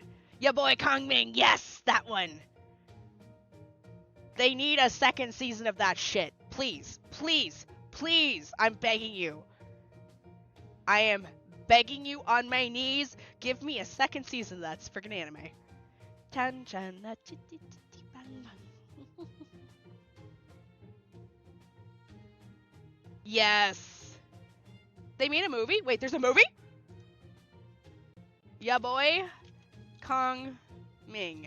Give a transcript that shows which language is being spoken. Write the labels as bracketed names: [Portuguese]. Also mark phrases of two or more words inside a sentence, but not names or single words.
[English] Ya boy Kongming, yes, that one. They need a second season of that shit. Please, please, please, I'm begging you. I am begging you on my knees, give me a second season of that freaking anime. Chan chan la chitty chitty bang bang. Yes. They made a movie? Wait, there's a movie? Ya boy, Kong Ming.